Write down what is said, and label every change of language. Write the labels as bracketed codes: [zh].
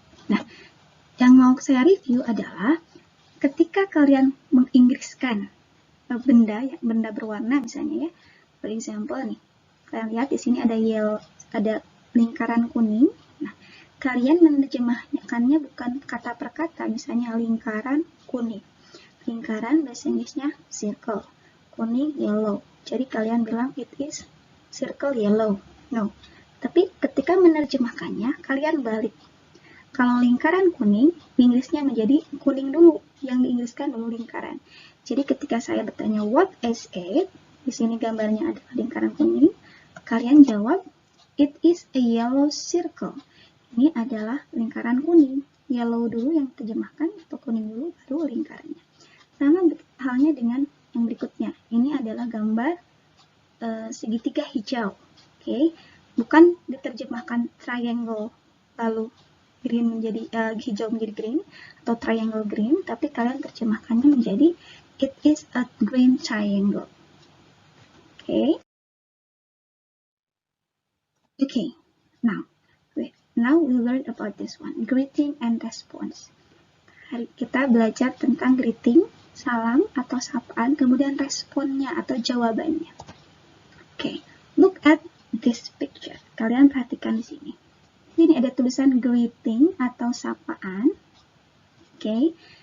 [id] Nah, yang mau saya review adalah ketika kalian menginggriskan benda berwarna misalnya ya. [en] For example [id] nih, kalian lihat di sini ada lingkaran kuning. Nah, kalian menerjemahkannya bukan kata per kata, misalnya lingkaran kuning. Lingkaran bahasa Inggrisnya circle. Kuning yellow. Jadi kalian bilang [en] it is circle yellow. [id] No. Tapi ketika menerjemahkannya, kalian balik. Kalau lingkaran kuning, Inggrisnya menjadi kuning dulu, yang diinggriskan dulu lingkaran. Jadi ketika saya bertanya [en] what is it, [id] di sini gambarnya ada lingkaran kuning, kalian jawab [en] it is a yellow circle. [id] Ini adalah lingkaran kuning. Yellow dulu yang terjemahkan, atau kuning dulu baru lingkarannya. Sama halnya dengan yang berikutnya. Ini adalah gambar segitiga hijau. Okay? Bukan diterjemahkan triangle lalu green menjadi hijau menjadi green atau triangle green, tapi kalian terjemahkannya menjadi [en] it is a green triangle. [id] Okay. [en] Okay. Now we learn about this one, greeting and response. [id] Hari kita belajar tentang greeting, salam atau sapaan, kemudian responnya atau jawabannya. [en] Okay. Look at this picture. [id] Kalian perhatikan di sini. Ini ada tulisan greeting atau sapaan. Oke.